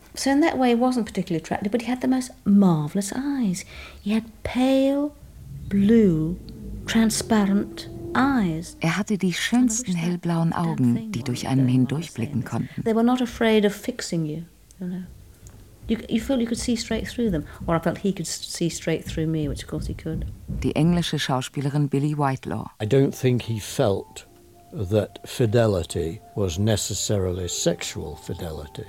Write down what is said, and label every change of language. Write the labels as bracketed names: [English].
[English] So in that way, he wasn't particularly attractive, but he had the most marvelous eyes. He had pale, blue, transparent. [German] Er hatte die schönsten hellblauen Augen, die durch einen hindurchblicken konnten. [English] They were not afraid of fixing you, you know. You felt you could see straight through them, or I felt he could see straight through me, which of course he could. [German] Die englische Schauspielerin Billie Whitelaw. [English] I don't think he felt that fidelity was necessarily sexual fidelity.